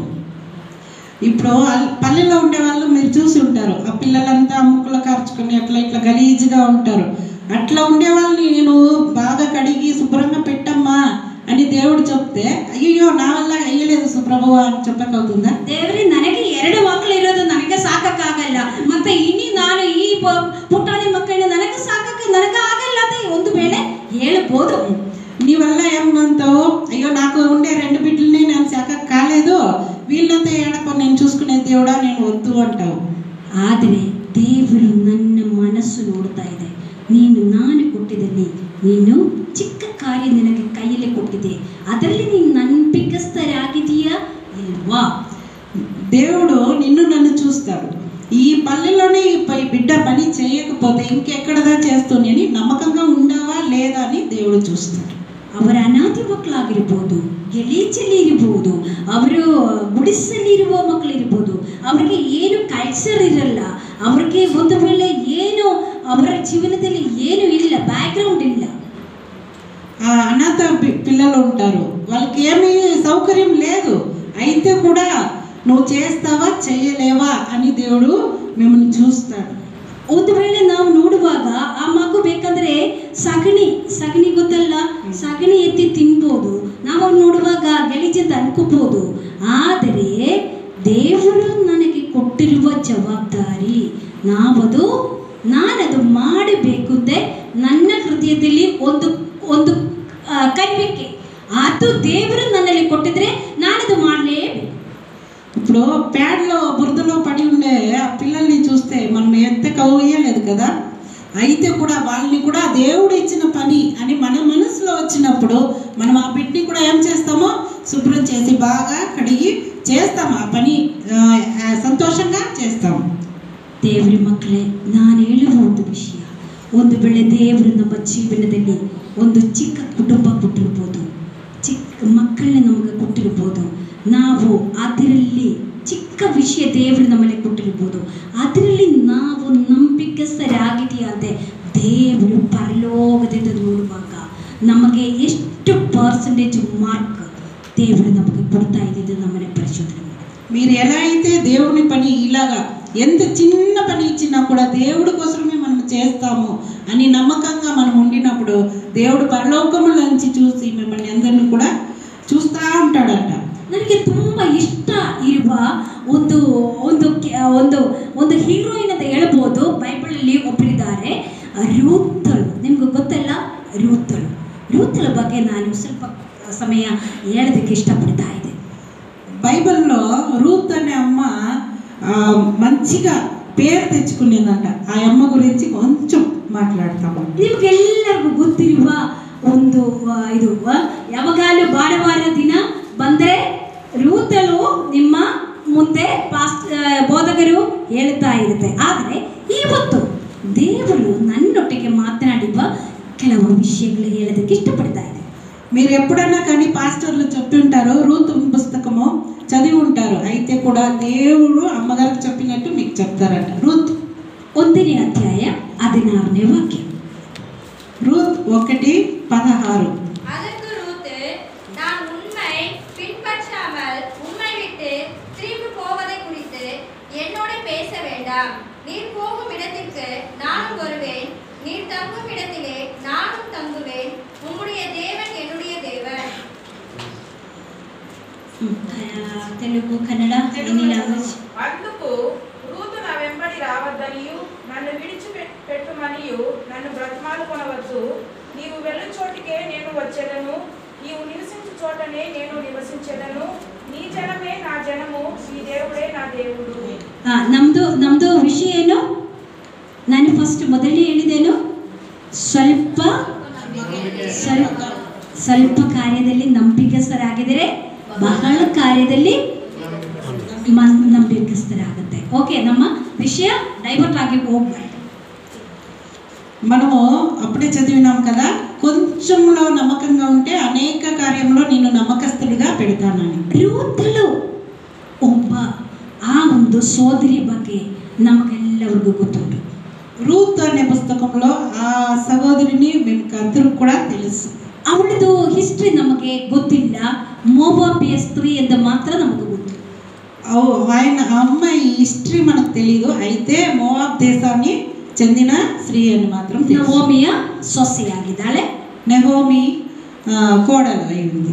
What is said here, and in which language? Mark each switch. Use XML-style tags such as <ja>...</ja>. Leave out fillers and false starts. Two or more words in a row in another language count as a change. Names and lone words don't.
<te>ఇప్పుడు పల్లెల్లో ఉండే వాళ్ళు మీరు చూసి ఉంటారు, ఆ పిల్లలంతా ముక్కులు కార్చుకొని అట్లా ఇట్లా గలీజ్గా ఉంటారు. అట్లా ఉండే వాళ్ళని నేను బాగా కడిగి శుభ్రంగా పెట్టమ్మా అని దేవుడు చెప్తే, అయ్యో నా వల్ల అయ్యలేదు సుప్రభు అని చెప్పకవుతుందా?</te> <kn>ದೇವರೇ ನನಗೆ 2 ಮಕ್ಕಳು ಇರೋದು ನನಗೆ ಸಾಕಕ್ಕಾಗಲ್ಲ, ಮತ್ತೆ ಇನ್ನು ನಾನು ಈ ಪುಟಾಣಿ ಮಕ್ಕಳನ್ನ ನನಗೆ ನನಗೆ ಆಗಲ್ಲ ಅಂತ ಒಂದು ವೇಳೆ ಹೇಳ್ಬೋದು.</kn> <te>నీ వల్ల ఏమంటావు, అయ్యో నాకు ఉండే 2 బిడ్డల్ని నేను సాకకు కాలేదు, వీళ్ళంతా ఏడపో నేను చూసుకునే దేవుడా నేను వద్దు అంటావు.</te> <kn>ಆದರೆ ದೇವರು ನನ್ನ ಮನಸ್ಸು ನೋಡ್ತಾ ಇದೆ. ನಾನು ಕೊಟ್ಟಿದ್ದಲ್ಲಿ ನೀನು ಚಿಕ್ಕ ಕಾರ್ಯ ನಿನಗೆ ಕೈಯಲ್ಲಿ ಕೊಟ್ಟಿದೆ, ಅದರಲ್ಲಿ ನೀನು ನಂಬಿಕಸ್ಥರಾಗಿದೆಯಾ ಇಲ್ವಾ?</kn> <te>దేవుడు నిన్ను నన్ను చూస్తాడు. ఈ పల్లెల్లోనే ఈ బిడ్డ పని చేయకపోతే ఇంకెక్కడదా చేస్తుంది అని నమ్మకంగా ఉండావా లేదా అని దేవుడు చూస్తాడు.</te> <kn>ಅವರ ಅನಾಥಿ ಮಕ್ಕಳಾಗಿರ್ಬೋದು, ಗೆಲೀಚಲ್ಲಿ ಇರ್ಬೋದು, ಅವರು ಗುಡಿಸಲಿರುವ ಮಕ್ಕಳಿರ್ಬೋದು, ಅವ್ರಿಗೆ ಏನು ಕಲ್ಚರ್ ಇರಲ್ಲ, ಅವ್ರಿಗೆ ಒಂದು ವೇಳೆ ಏನು ಅವರ ಜೀವನದಲ್ಲಿ ಏನು ಇಲ್ಲ, బ్యాక్గ్రౌండ్ ಇಲ್ಲ.</kn> <te>ఆ అనాథ పిల్లలు ఉంటారు, వాళ్ళకి ఏమీ సౌకర్యం లేదు, అయితే కూడా నువ్వు చేస్తావా చేయలేవా అని దేవుడు మిమ్మల్ని చూస్తాడు.</te> <kn>ಒಂದು ವೇಳೆ ನಾವು ನೋಡುವಾಗ ಆ ಮಗು ಬೇಕಂದ್ರೆ ಸಗಣಿ ಗೊತ್ತಲ್ಲ, ಸಗಣಿ ಎತ್ತಿ ತಿನ್ಬೋದು, ನಾವು ನೋಡುವಾಗ ಗಲೀಜೆಂದು ಅನ್ಕೋಬಹುದು. ಆದರೆ ದೇವರು ನನಗೆ ಕೊಟ್ಟಿರುವ ಜವಾಬ್ದಾರಿ, ನಾನದು ಮಾಡಬೇಕು ಅಂದರೆ ನನ್ನ ಹೃದಯದಲ್ಲಿ ಒಂದು ಕಲಿಕೆ, ಅದು ದೇವರು ನನ್ನಲ್ಲಿ ಕೊಟ್ಟಿದ್ರೆ ನಾನದು ಮಾಡಲೇಬೇಕು.</kn> <te>ఇప్పుడు ప్యాడ్లో బురదలో పడి ఉండే ఆ పిల్లల్ని చూస్తే మనం ఎత్తకవేయలేదు కదా, అయితే కూడా వాళ్ళని కూడా దేవుడు ఇచ్చిన పని అని మన మనసులో వచ్చినప్పుడు మనం ఆ బిడ్డని కూడా ఏం చేస్తామో శుభ్రం చేసి బాగా కడిగి చేస్తాము, ఆ పని సంతోషంగా చేస్తాము.</te> <kn>ದೇವರ ಮಕ್ಕಳೇ, ನಾನು ಹೇಳುವ ಒಂದು ವಿಷಯ, ಒಂದು ವೇಳೆ ದೇವರು ನಮ್ಮ ಜೀವನದಲ್ಲಿ ಒಂದು ಚಿಕ್ಕ ಕುಟುಂಬ ಕೊಟ್ಟಿರ್ಬೋದು, ಚಿಕ್ಕ ಮಕ್ಕಳನ್ನ ನಮಗೆ ಕೊಟ್ಟಿರ್ಬೋದು, ನಾವು ಅದರಲ್ಲಿ ಚಿಕ್ಕ ವಿಷಯ ದೇವರು ನಮ್ಮಲ್ಲಿ ಕೊಟ್ಟಿರ್ಬೋದು, ಅದರಲ್ಲಿ ನಾವು ನಂಬಿಕಸ್ಥರಾಗಿದೆಯಾ ಅಂದರೆ ದೇವರು ಪರಲೋಕದಿಂದ ನೋಡುವಾಗ ನಮಗೆ ಎಷ್ಟು</kn> <en>percentage mark</en> <kn>దేవుడు నಮಗೆ ಕೊಡ್ತಾ ಇದ್ದಿದ್ದು ನಮ್ಮನ್ನ ಪರಿಶೋಧನೆ ಮಾಡಿ.</kn> <te>మీరు ఎలా అయితే దేవుని పని ఇలాగా ఎంత చిన్న పని ఇచ్చినా కూడా దేవుడి కోసమే మనం చేస్తాము అని నమ్మకంగా మనం ఉండినప్పుడు దేవుడు పరలోకముల నుంచి చూసి మిమ్మల్ని అందరినీ కూడా చూస్తూ ఉంటాడంట.</te> <kn>ನನಗೆ ತುಂಬ ಇಷ್ಟ ಇರುವ ಒಂದು ಒಂದು ಒಂದು ಒಂದು ಹೀರೋಯಿನ್ ಅಂತ ಹೇಳ್ಬೋದು. ಬೈಬಲಲ್ಲಿ ಒಬ್ಬರಿದ್ದಾರೆ, ರೂತಳು. ನಿಮ್ಗೆ ಗೊತ್ತಲ್ಲ ರೂತಳ ಬಗ್ಗೆ ನಾನು ಸ್ವಲ್ಪ ಸಮಯ ಹೇಳೋದಕ್ಕೆ ಇಷ್ಟಪಡ್ತಾ ಇದೆ.</kn> <te>బైబిల్లో రూత్ అనే అమ్మ మంచిగా పేరు తెచ్చుకునేదంట. ఆ అమ్మ గురించి కొంచెం మాట్లాడతాము.</te> <kn>ನಿಮ್ಗೆಲ್ಲರಿಗೂ ಗೊತ್ತಿರುವ ಒಂದು ಇದು, ಯಾವಾಗಲೂ ಭಾನುವಾರ ದಿನ ಬಂದರೆ ರೂತಳು ನಿಮ್ಮ ಮುಂದೆ ಬೋಧಕರು ಹೇಳ್ತಾ ಇರುತ್ತೆ. ಆದರೆ ಇವತ್ತು ದೇವರು ನನ್ನೊಟ್ಟಿಗೆ ಮಾತನಾಡಿರುವ ಕೆಲವು ವಿಷಯಗಳು ಹೇಳೋದಕ್ಕೆ ಇಷ್ಟಪಡ್ತಾ ಇದೆ.</kn> <te>మీరు ఎప్పుడన్నా కానీ పాస్టర్లు చెప్పి ఉంటారు, రూతు పుస్తకము చదివి ఉంటారు, అయితే కూడా దేవుడు అమ్మగారికి చెప్పినట్టు మీకు చెప్తారట. రూత్ 1ನೇ అధ్యాయ 16ನೇ వాక్యం. రూత్ 1:16.</te> <ta>அதற்கு ரூத், நான் உண்மை பின்பற்றாமல் உம்மை விட்டு திரும்பி போவதை குறித்து என்னோட பேச வேண்டாம். நீர் போகும் இடத்திற்கு நானும் வருவேன், நீர் தங்கும் இடத்திலே நானும் தங்குவேன். உம்முடைய தேவன் என்னுடைய தேவன்.</ta> <te>తెలుగు కన్నడ అందుకు రూతు నా వెంబడి రావద్దనియు నన్ను విడిచిపెట్టుమనియు నన్ను బ్రతిమాలు కొనవద్దు. నీవు వెళ్ళు చోటికే నేను వచ్చేదను, నీవు నివసించు చోటనే నేను నివసించేదను. నీ జనమే నా జనము, నీ దేవుడే నా దేవుడు.</te> <kn>ನಮ್ದು ವಿಷಯ ಏನು? ನಾನು ಫಸ್ಟ್ ಮೊದಲೇ ಹೇಳಿದ್ದೇನು, ಸ್ವಲ್ಪ ಕಾರ್ಯದಲ್ಲಿ ನಂಬಿಕಸ್ಥರಾಗಿದ್ದರೆ ಬಹಳ ಕಾರ್ಯದಲ್ಲಿ ನಂಬಿಕಸ್ಥರಾಗುತ್ತೆ. ಓಕೆ, ನಮ್ಮ ವಿಷಯ ಡೈವರ್ಟ್ ಆಗಿ ಹೋಗ್ಬಾರ್ದು.</kn> <te>మనము అప్పుడే చదివినాం కదా, కొంచెంలో నమ్మకంగా ఉంటే అనేక కార్యంలో నేను నమ్మకస్తుడిగా పెడతానని.</te> <kn>ರೂತಳು ಒಬ್ಬ ಆ ಒಂದು ಸೋದರಿ ಬಗ್ಗೆ ನಮಗೆಲ್ಲರಿಗೂ ಗೊತ್ತುಂಟು.</kn> <te>రూత్ అనే పుస్తకంలో ఆ సహోదరిని మేము అందరూ కూడా తెలుసు.</te> <kn>ಅವಳದು ಹಿಸ್ಟ್ರಿ ನಮಗೆ ಗೊತ್ತಿಲ್ಲ. ಮೋವಾಬಿಯ ಸ್ತ್ರೀ ಎಂದು ಮಾತ್ರ ನಮಗೆ ಗೊತ್ತು.</kn> <te>ఆయన అమ్మాయి హిస్టరీ మనకు తెలియదు. అయితే మోవాబ్ దేశాన్ని చెందిన స్త్రీ అని మాత్రం తెలుసు.</te> <kn>ನವೋಮಿಯ ಸೊಸೆಯಾಗಿದ್ದಾಳೆ.</kn> <te>నెహోమి కోడలు అయింది.</te>